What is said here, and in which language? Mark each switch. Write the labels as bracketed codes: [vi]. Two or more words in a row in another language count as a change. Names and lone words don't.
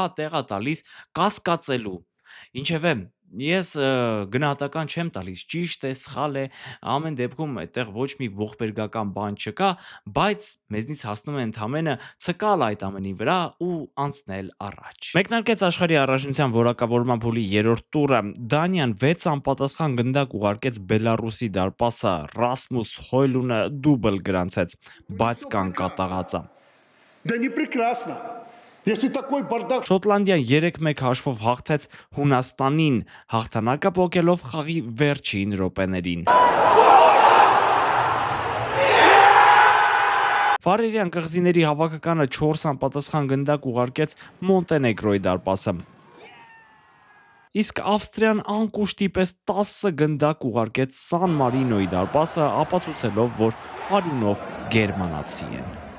[hy] տեղ է տալիս կասկածելու։ Ինչևէ, ես գնահատական չեմ տալիս, ճիշտ է, սխալ է, ամեն դեպքում այդտեղ ոչ մի ողբերգական բան չկա, բայց մեզնից հասնում է ընդամենը ցկալ այդ ամենի վրա ու անցնել առաջ։ Մեկնարկեց աշխարհի առաջնության որակավորման փուլի 3-րդ տուրը։ Դանիան 6 անպատասխան գնդակ ուղարկեց Բելարուսի դարպասը, Ռասմուս Հոյլունը դուբլ գրանցեց, բայց կան կատաղածը։ [ru] Да не прекрасно. Если такой бардак... [hy] Շոտլանդիան 3-1 հաշվով հաղթեց Հունաստանին, հաղթանակը պոկելով խաղի վերջին րոպեներին։ Ֆարերյան կղզիների հավաքականը 4 անպատասխան գնդակ ուղարկեց Մոնտենեգրոյի դարպասը։ Իսկ Ավստրիան անկուշտի պես 10 գնդակ ուղարկեց Սան Մարինոյի դարպասը, ապացուցելով, որ արյունով գերմանացի են։